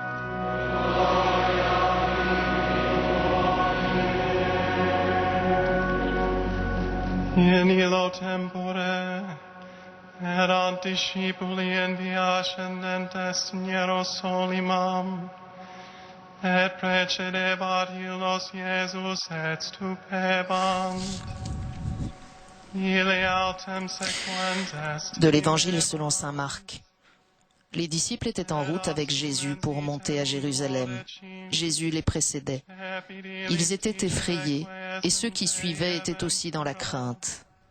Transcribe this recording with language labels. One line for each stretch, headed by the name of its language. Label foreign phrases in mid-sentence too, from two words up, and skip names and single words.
Latin: In illo tempore erant discipuli in via ascendentes Hierosolimam, et precedebat illos Iesus et stupebant.
French: De l'Évangile selon saint Marc. Les disciples étaient en route avec Jésus pour monter à Jérusalem. Jésus les précédait. Ils étaient effrayés et ceux qui suivaient étaient aussi dans la crainte.